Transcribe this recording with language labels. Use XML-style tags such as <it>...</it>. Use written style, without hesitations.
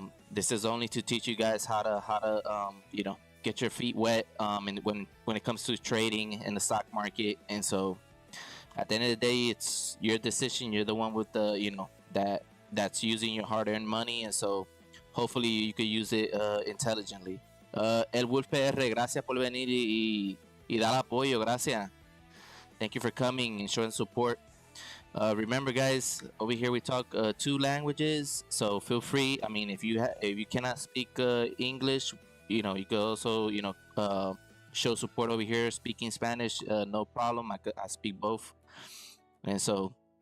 <en>This is only to teach you guys how to get your feet wet, and when it comes to trading in the stock market. And so at the end of the day, it's your decision. You're the one with the that's using your hard-earned money, and so hopefully you could use it intelligently.</en> <es>El Wolf PR, gracias por venir y dar apoyo. Gracias.</es> <en>Thank you for coming and showing support. Remember, guys, over here we talk 2 languages, so feel free. I mean, if you cannot speak English, you could also show support over here speaking Spanish. No problem. I speak both, and so</en>